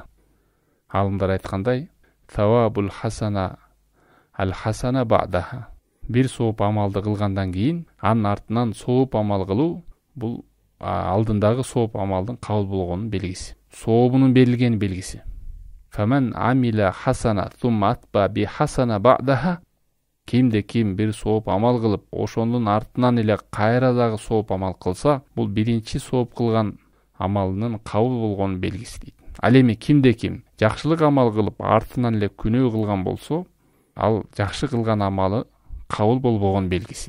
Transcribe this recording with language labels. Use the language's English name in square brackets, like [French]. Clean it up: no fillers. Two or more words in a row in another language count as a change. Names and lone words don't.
[Kyrgyz] Алымдар айткандай, [Arabic] "ثواب الحسنة الحسنة بعدها". [Kyrgyz] Бир сооп амалды кылгандан кийин, анын артынан сооп амал кылуу бул алдындагы сооп амалдын кабыл болгонун белгиси. Сообунун берилген белгиси. [Arabic] فمن عمل حسنة ثم أتبع بحسنة بعدها. [Kyrgyz] Кимде ким бир сооп амал кылып, ошонун артынан эле кайра дагы сооп амал кылса, бул биринчи сооп кылган амалынын кабыл болгонун белгиси дейт. Ал эми кимде ким жакшылык амал кылып, артынан эле күнөө кылган болсо, ал жакшы кылган амалы кабыл болбогон белгиси.